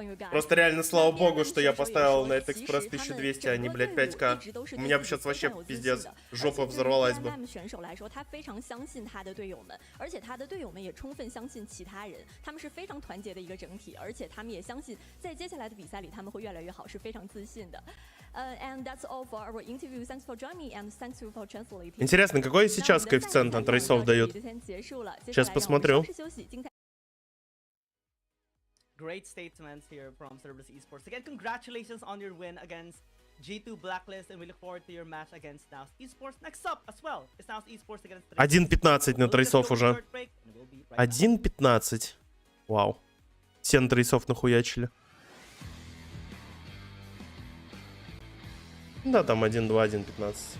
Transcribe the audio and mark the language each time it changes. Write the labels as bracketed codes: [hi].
[ru] Просто реально, слава богу, что я поставил на этот экспресс 1200, а не, блядь, 5К. У меня бы сейчас вообще пиздец, жопа взорвалась бы. [zh] 选手来说，他非常相信他的队友们，而且他的队友们也充分相信其他人，他们是非常团结的一个整体，而且他们也相信在接下来的比赛里他们会越来越好，是非常自信的。 [en] And that's all for our interview. Thanks for joining me and thanks you for translating. [ru] Интересно, какой сейчас коэффициент на трейсов дают? Сейчас посмотрю. [en] Great statements here from Cerberus Esports. Again, congratulations on your win against G2 Blacklist, and we look forward to your match against NAOS esports. Next up as well is NAOS esports against [ru] 1.15 на трейсов уже. 1.15. Вау. Все на трейсов нахуячили. Да, там 1.2, 1.15.